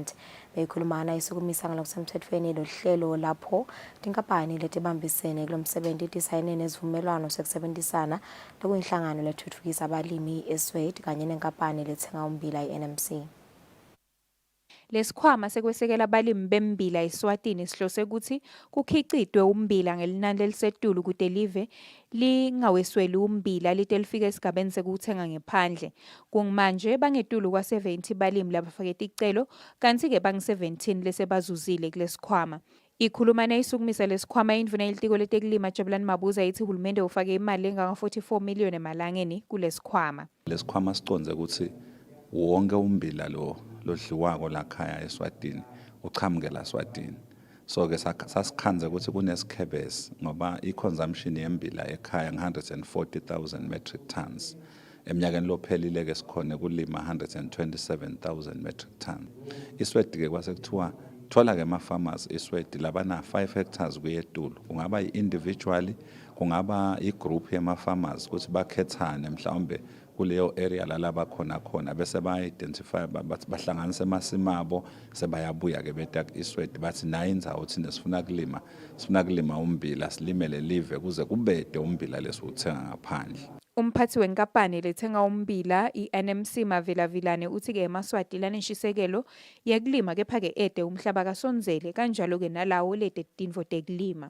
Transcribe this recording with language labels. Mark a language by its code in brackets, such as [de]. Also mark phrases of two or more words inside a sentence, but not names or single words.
[ss] Beyikhulumana isukumisa ngalokusemthethweni lohlelo lapho tinkampani letibambisene kulomsebenzi tisayine nesivumelwano sekusebenzisana lokuyinhlangano lethuthukisa abalimi eSwati kanye nenkampani lethenga ummbila iNMC. Lesikhwama sekwesekela abalimi bembila eSwatini sihlose ukuthi kukhicitwe ummbila ngelinani lelisetulu kude live lingawesweli ummbila lite lifike esigabeni sekuthenga ngephandle. Kungmanje bangetulu kwa-70 balimi labafake ticelo kanti ke bangi-17 lesebazuzile kulesikhwama. Ikhulumana isukumisa lesikhwama indvuna yelitiko letekulima Jabulani Mabuza ithi uhulumende ufake imali enganga-44 million emalangeni kulesikhwama. Lesikhwama siconze ukuthi wonke ummbila lodliwako lakhaya eSwatini uchamuke la Swatini. So ke sasikhanze ukuthi kunesikhebesi ngoba i-consumption yembila ekhaya nge-140,000 [en] metric tons. [ss] Eminyakeni lophelile ke sikhona kulima 127,000 [en] metric tons. [ss] ISwati ke kwase kuthiwa thola ke ama-farmers eSwati labana 5 hectares kuyetulu kungaba individually kungaba igroup yama-farmers ukuthi bakhethane mhlawumbe kuleyo area lalaba khona bese ba-identify bahlanganise emasimabo sebayabuya ke beta eSwati bathi nayi indzawo thina sifuna kulima ummbila silimele live kuze kubede ummbila lesiwuthenga ngaphandle. Umphathi wenkampani lethenga ummbila iNMC Mavilavilane uthi ke eMaswati laneshisekelo yekulima kepha ke ede umhlaba kasonzele kanjalo ke nalawo lede tindvo tekulima.